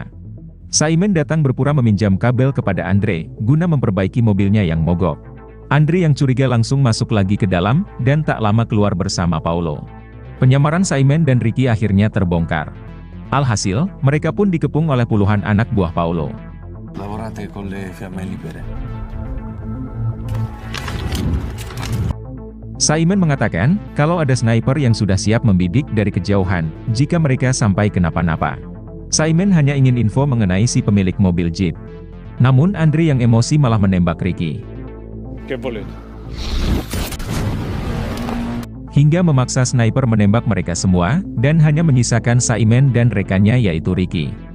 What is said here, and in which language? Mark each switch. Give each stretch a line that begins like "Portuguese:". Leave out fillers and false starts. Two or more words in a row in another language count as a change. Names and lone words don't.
Indonesian: Simon datang berpura meminjam kabel kepada Andre, guna memperbaiki mobilnya yang mogok. Andre yang curiga langsung masuk lagi ke dalam, dan tak lama keluar bersama Paulo. Penyamaran Simon dan Ricky akhirnya terbongkar. Alhasil, mereka pun dikepung oleh puluhan anak buah Paulo.
Italian: Lavorate con le fiamme libere.
Indonesian: Simon mengatakan, kalau ada sniper yang sudah siap membidik dari kejauhan, jika mereka sampai kenapa-napa. Simon hanya ingin info mengenai si pemilik mobil jeep. Namun Andre yang emosi malah menembak Ricky. Hingga memaksa sniper menembak mereka semua, dan hanya menyisakan Simon dan rekannya yaitu Ricky.